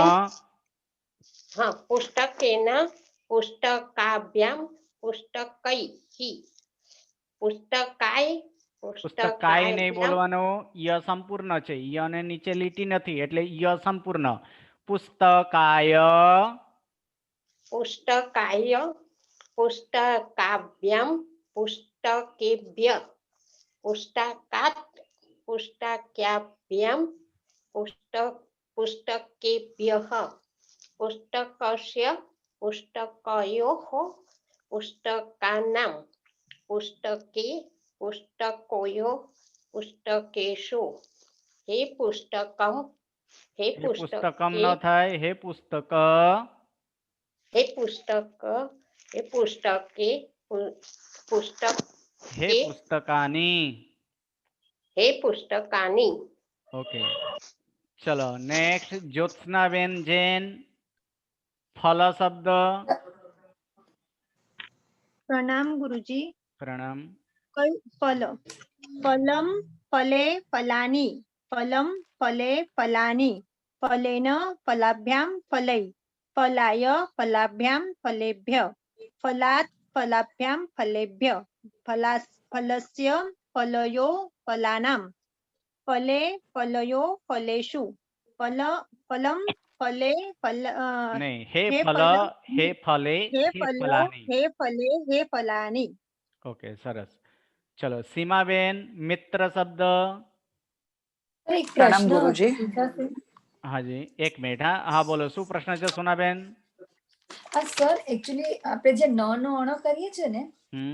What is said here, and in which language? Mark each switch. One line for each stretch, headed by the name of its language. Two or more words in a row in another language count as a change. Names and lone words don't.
Sanskrit: પુસ્તકેન પુસ્તકાભ્યામ પુસ્તકૈઃ પુસ્તકાય
Gujarati: પુસ્તકાય નહીં બોલવાનો. ય સંપૂર્ણ છે. ય ને નીચે લીટી નથી, એટલે ય સંપૂર્ણ. પુસ્તકાય
Sanskrit: પુસ્તકાય પુસ્તકાભ્યામ पुस्तकेभ्य पुस्तकात् पुस्तकाभ्यां पुस्तकेभ्यः पुस्तकस्य पुस्तकयोः पुस्तकानां पुस्तके पुस्तकयोः पुस्तकेषु हे पुस्तकम हे हे पुस्तकम पुस्तके न થાય હે પુસ્તક हे पुस्तक हे पुस्तके पुस्तक હે પુસ્તકાની हे पुस्तकानि
Gujarati: ઓકે ચલો નેક્સ્ટ જ્યોત્સનાબેન જૈન ફલ શબ્દ
Hindi: प्रणाम गुरुजी
Gujarati: પ્રણામ
Sanskrit: कई फल फलम फले फलानि फलम फले फलानि फलेन फलाभ्यां फलै फलाय फलाभ्यां फलेभ्य फलात् फलाभ्यां फलेभ्य फलस्य फलयो फलानां फले फलयो फलेषु फलम फले फल
Gujarati: નહીં હે
Sanskrit: हे ફલ फल હે ફલે हे હે फल ફલાની हे फले हे फलानि
Gujarati: ઓકે સરસ ચલો સીમાબેન મિત્ર શબ્દ એક પ્રણામ પ્રશ્ન ગુરુજી. પૂછાશે? હાજી એક મિનિટ હા બોલો શું પ્રશ્ન છે સોનાબેન સર એકચ્યુઅલી આપણે જે ન નો અણ કરીએ છીએ ને હમ